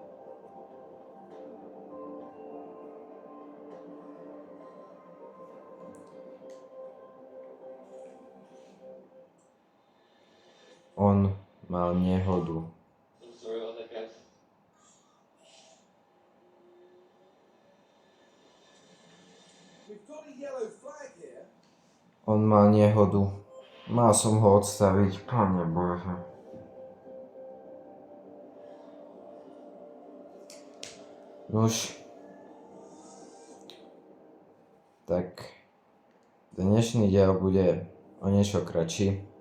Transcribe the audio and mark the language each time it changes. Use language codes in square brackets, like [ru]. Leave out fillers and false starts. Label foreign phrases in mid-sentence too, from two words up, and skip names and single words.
[sk] On mal nehodu. [en] Through on the guys. We've got a yellow flag here. [sk] On mal nehodu. Mal som ho odstaviť, Pane Bože. Nuž. Tak. Dnešný diel bude o niečo kratší.